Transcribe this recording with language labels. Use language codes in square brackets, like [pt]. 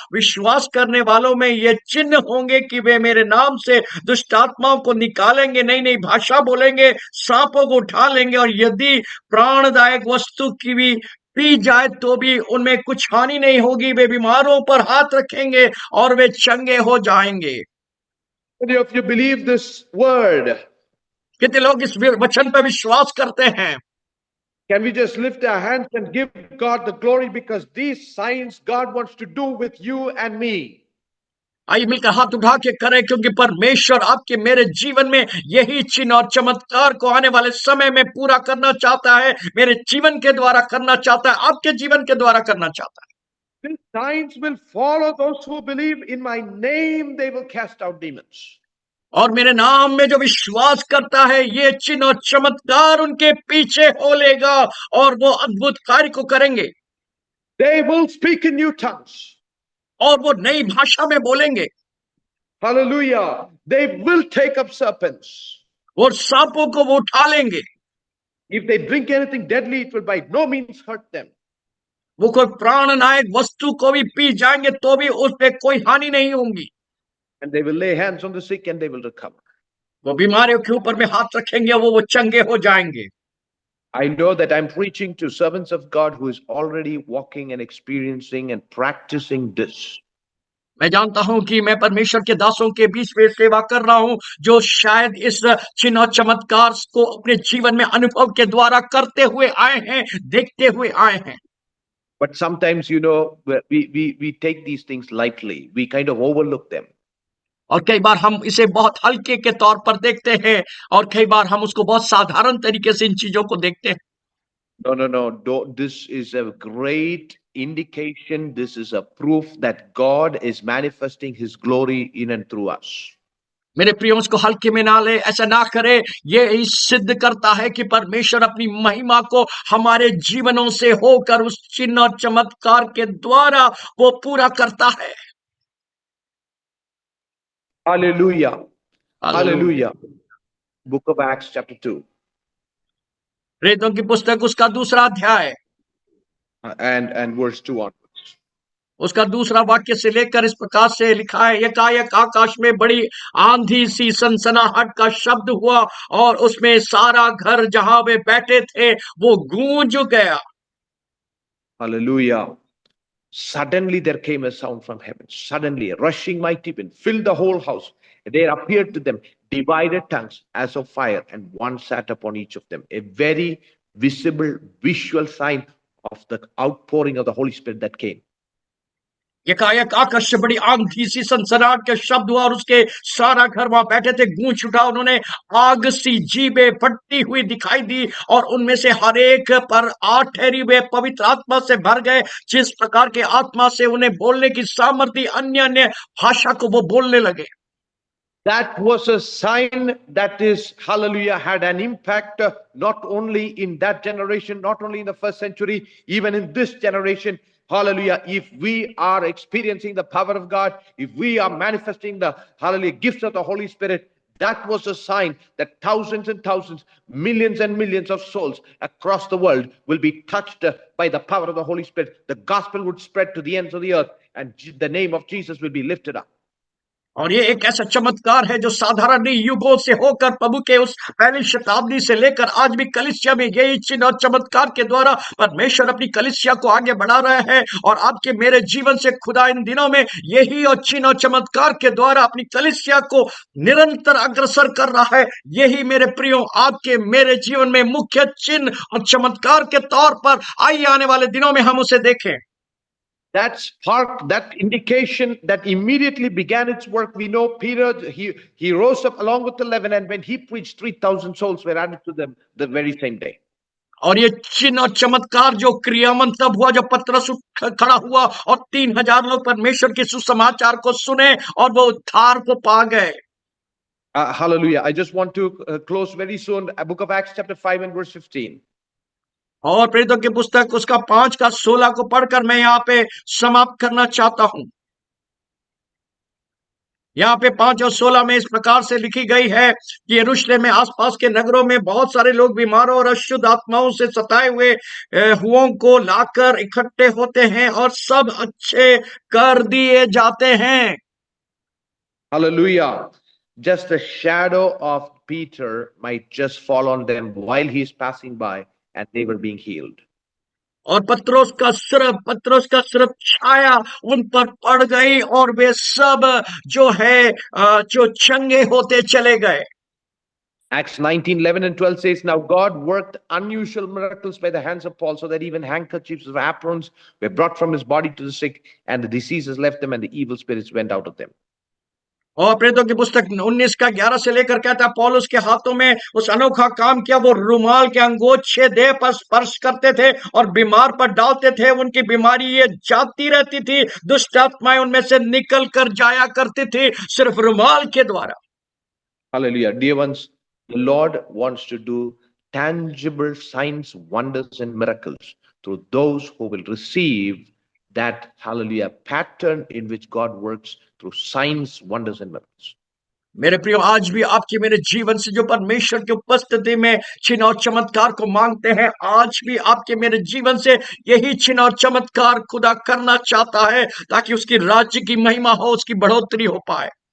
[hi] विश्वास करने वालों में ये चिन्ह होंगे कि वे मेरे नाम से दुष्ट आत्माओं को निकालेंगे, नई नई भाषा बोलेंगे, सांपों को उठा लेंगे, और यदि प्राणदायक वस्तु की भी पी जाए तो भी उनमें कुछ हानि नहीं होगी। वे बीमारों पर हाथ रखेंगे और वे चंगे हो जाएंगे। [en] If you believe this word, [hi] कितने लोग इस वचन पर विश्वास करते हैं? [en] Can we just lift our hands and give God the glory, because these signs God wants to do with you and me. [hi] आइए मिलकर हाथ उठा के करें, क्योंकि परमेश्वर आपके मेरे जीवन में यही चिन्ह और चमत्कार को आने वाले समय में पूरा करना चाहता है, मेरे जीवन के द्वारा करना चाहता है, आपके जीवन के द्वारा करना चाहता है। [en] These signs will follow those who believe in my name, they will cast out demons. [hi] और मेरे नाम में जो विश्वास करता है, ये चिन्ह और चमत्कार उनके पीछे हो लेगा और वो अद्भुत कार्य को करेंगे। [en] They will speak in new tongues. [hi] और वो नई भाषा में बोलेंगे। [en] Hallelujah. They will take up serpents. [hi] और सांपों को वो उठा लेंगे। [en] If they drink anything deadly, it will by no means hurt them. [hi] वो कोई प्राणनायक वस्तु को भी पी जाएंगे तो भी उस पे कोई हानि नहीं होगी। [en] And they will lay hands on the sick and they will recover. [hi] वो बीमारियों के ऊपर में हाथ रखेंगे, वो चंगे हो जाएंगे। [en] I know that I'm preaching to servants of God who is already walking and experiencing and practicing this. [hi] मैं जानता हूं कि मैं परमेश्वर के दासों के बीच में सेवा कर रहा हूं जो शायद इस चिन्ह और चमत्कार को अपने जीवन में अनुभव के द्वारा करते हुए आए हैं, देखते हुए आए हैं। [en] But sometimes, we take these things lightly. We kind of overlook them. [hi] और कई बार हम इसे बहुत हल्के के तौर पर देखते हैं और कई बार हम उसको बहुत साधारण तरीके से इन चीजों को देखते हैं। [en] No. This is a great indication. This is a proof that God is manifesting His glory in and through us. [hi] मेरे प्रियो, उसको हल्के में ना ले, ऐसा ना करे। ये सिद्ध करता है कि परमेश्वर अपनी महिमा को हमारे जीवनों से होकर उस चिन्ह और चमत्कार के द्वारा वो पूरा करता है। [en] Hallelujah. Hallelujah. Book of Acts chapter 2. [hi] प्रेरितों की पुस्तक उसका दूसरा अध्याय [en] And verse 2 on. [hi] उसका दूसरा वाक्य से लेकर इस प्रकार से लिखा है, एकाएक आकाश में बड़ी आंधी सी सनसनाहट का शब्द हुआ और उसमें सारा घर जहां वे बैठे थे वो गूंज गया। [en] Hallelujah. Suddenly there came a sound from heaven. Suddenly a rushing mighty wind filled the whole house. There appeared to them divided tongues as of fire, and one sat upon each of them. A very visible visual sign of the outpouring of the Holy Spirit that came. [hi] एकाएक आकाश से बड़ी आंधी सी सनसनाहट के शब्द हुआ और उसके सारा घर वहां बैठे थे गूंज उठा। उन्होंने आग सी जीभें फटती हुई दिखाई दी और उनमें से हर एक पर आग ठहरी। वे पवित्र आत्मा से भर गए, जिस प्रकार के आत्मा से उन्हें बोलने की सामर्थ्य, अन्य अन्य भाषा को वो बोलने लगे। [en] That was a sign that is, hallelujah, had an impact not only in that generation, not only in the first century, even in this generation. Hallelujah. If we are experiencing the power of God, if we are manifesting the, hallelujah, gifts of the Holy Spirit, that was a sign that thousands and thousands, millions and millions of souls across the world will be touched by the power of the Holy Spirit. The gospel would spread to the ends of the earth and the name of Jesus will be lifted up. [hi] और ये एक ऐसा चमत्कार है जो साधारण नहीं, युगों से होकर प्रभु के उस पहली शताब्दी से लेकर आज भी कलीसिया में यही चिन्ह और चमत्कार के द्वारा परमेश्वर अपनी कलीसिया को आगे बढ़ा रहे हैं। और आपके मेरे जीवन से खुदा इन दिनों में यही और चिन्ह और चमत्कार के द्वारा अपनी कलीसिया को निरंतर अग्रसर कर रहा है। यही मेरे प्रियो आपके मेरे जीवन में मुख्य चिन्ह और चमत्कार के तौर पर आइए आने वाले दिनों में हम उसे देखें। [en] That spark, that indication that immediately began its work. We know Peter, he rose up along with 11, and when he preached, 3,000 souls were added to them the very same day. [hi] और ये चिन्ह और चमत्कार जो क्रियामन तब हुआ जब पतरस खड़ा हुआ और 3,000 लोग परमेश्वर के सुसमाचार को सुने और वो उद्धार को पा गए। [en] Hallelujah. I just want to close very soon. Book of Acts chapter 5 and verse 15. [hi] और प्रेरितों की पुस्तक उसका 5 का 16 को पढ़कर मैं यहाँ पे समाप्त करना चाहता हूं। यहाँ पे 5 और 16 में इस प्रकार से लिखी गई है कि यरूशलेम में आसपास के नगरों में बहुत सारे लोग बीमारों और अशुद्ध आत्माओं से सताए हुए हुओं को लाकर इकट्ठे होते हैं और सब अच्छे कर दिए जाते हैं। [en] Hallelujah. Just a shadow of Peter might just fall on them while he is passing by, and they were being healed. [hi] और पत्रोस का सिर्फ छाया उन पर पड़ गई और वे सब जो है जो चंगे होते चले गए। [en] Acts 19, 11 and 12 says, Now God worked unusual miracles by the hands of Paul, so that even handkerchiefs or aprons were brought from his body to the sick, and the diseases left them, and the evil spirits went out of them. [hi] और प्रेरितों की पुस्तक 19 का 11 से लेकर कहता है पौलुस के हाथों में उस अनोखा काम किया। वो रुमाल के अंगोछे देह पर स्पर्श करते थे और बीमार पर डालते थे, उनकी बीमारी ये जाती रहती थी, दुष्ट आत्माएं उनमें से निकल कर जाया करती थी सिर्फ रुमाल के द्वारा। [en] Hallelujah. Dear ones, the Lord wants to do tangible signs, wonders, and miracles through those who will receive that, hallelujah, pattern in which God works through signs, wonders, and miracles. [hi] मेरे प्रियो, आज भी आपके मेरे जीवन से जो परमेश्वर की उपस्थिति में चिन्ह और चमत्कार को मांगते हैं, आज भी आपके मेरे जीवन से यही चिन्ह और चमत्कार खुदा करना चाहता है, ताकि उसकी राज्य की महिमा हो, उसकी बढ़ोतरी हो पाए।